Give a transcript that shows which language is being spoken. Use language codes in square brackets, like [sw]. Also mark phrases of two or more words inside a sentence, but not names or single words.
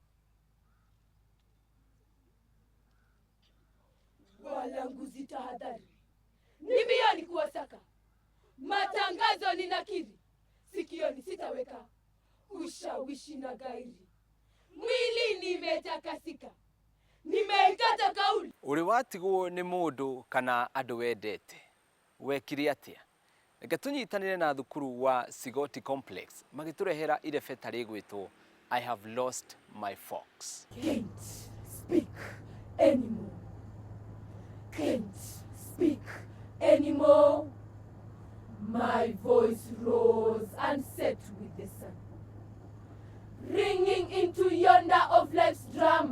[sw] Walanguzi tahadhari, ni mbioni kuwasaka, matangazo ninakiri, sikioni sitaweka, ushawishi na gairi, mwili nimetakasika, nimeikata kauli. [ki] Uri watigwo ni mundu kana andu wendete, wekire atia? Reke tunyitanire na thukuru wa Sigoti Complex magiturehera irebeta rigwitwo I have lost my fox. [en] Can't speak anymore. Can't speak anymore. My voice rose and set with the sun, ringing into yonder of life's drama.